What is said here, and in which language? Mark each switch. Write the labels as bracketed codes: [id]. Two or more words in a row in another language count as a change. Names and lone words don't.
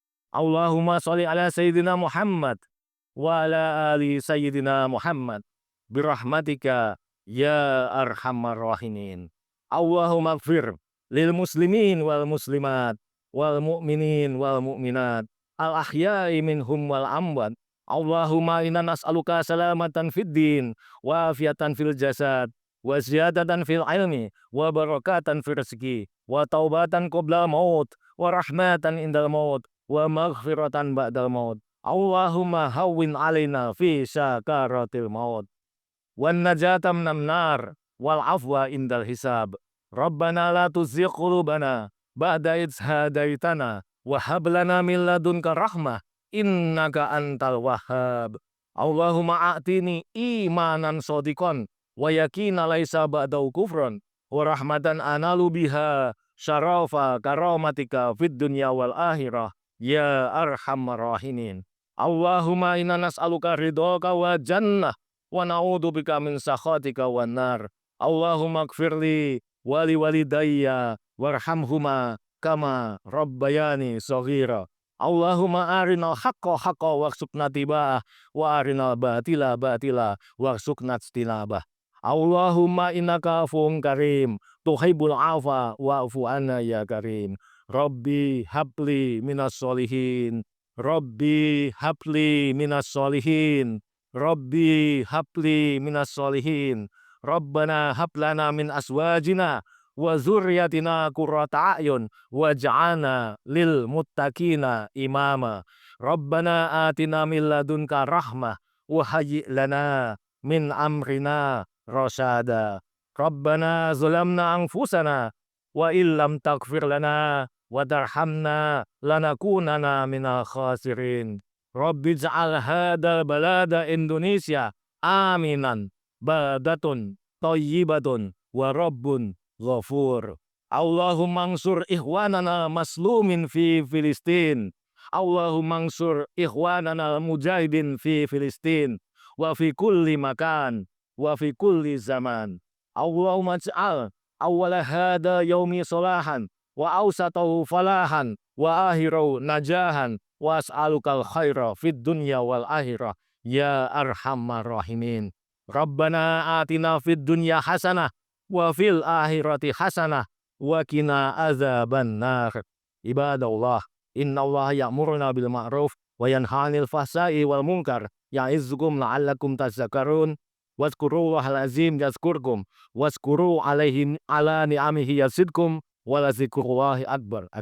[ar] اللهم صل على سيدنا محمد وعلى آل سيدنا محمد. برحمتك يا أرحم الراحمين. اللهم اغفر للمسلمين والمسلمات والمؤمنين والمؤمنات الأحياء منهم والأموات. اللهم إنا نسألك سلامة في الدين وعافية في الجسد وزيادة في العلم وبركة في الرزق وتوبة قبل الموت ورحمة عند الموت ومغفرة بعد الموت. اللهم هون علينا في سكرات الموت والنجاة من النار والعفو عند الحساب. ربنا لا تزغ قلوبنا بعد إذ هديتنا وهب لنا من لدنك رحمة إنك أنت الوهاب. اللهم أعطني إيمانا صادقا ويقينا ليس بعده كفر ورحمة أنال بها شرف كرامتك في الدنيا والآخرة يا أرحم الراحمين. اللهم إنا نسألك رضاك والجنة ونعوذ بك من سخطك والنار. اللهم اغفر لي ولوالدي وارحمهما كما ربياني صغيرا. اللهم أرنا الحق حقا وارزقنا اتباعه وأرنا الباطل باطلا وارزقنا اجتنابه. اللهم إنك عفو كريم تحب العفو فاعف عنا يا كريم. رب هب لي من الصالحين. رب هب لي من الصالحين. رب هب لي من الصالحين. ربنا هب لنا من أزواجنا وذرياتنا قرة أعين واجعلنا للمتقين إماما. ربنا آتنا من لدنك رحمة وهيئ لنا من أمرنا رشدا. ربنا ظلمنا أنفسنا وإن لم تغفر لنا وترحمنا لنكونن من الخاسرين. رب اجعل هذا البلد Indonesia آمنا بلدة طيبة ورب غفور. اللهم انصر إخواننا المظلومين في فلسطين. اللهم انصر إخواننا المجاهدين في فلسطين وفي كل مكان وفي كل زمان. اللهم اجعل أول هذا اليوم صلاحا وأوسطه فلاحا وآخره نجاحا وأسألك الخير في الدنيا والآخرة يا أرحم الراحمين. ربنا آتنا في الدنيا حسنة وفي الآخرة حسنة وقنا عذاب النار. عباد الله، إن الله يأمر بالمعروف وينهى عن الفحشاء والمنكر يعظكم لعلكم تذكرون. واذكروا الله العظيم يذكركم واشكروه على نعمه يزدكم ولذكر الله أكبر.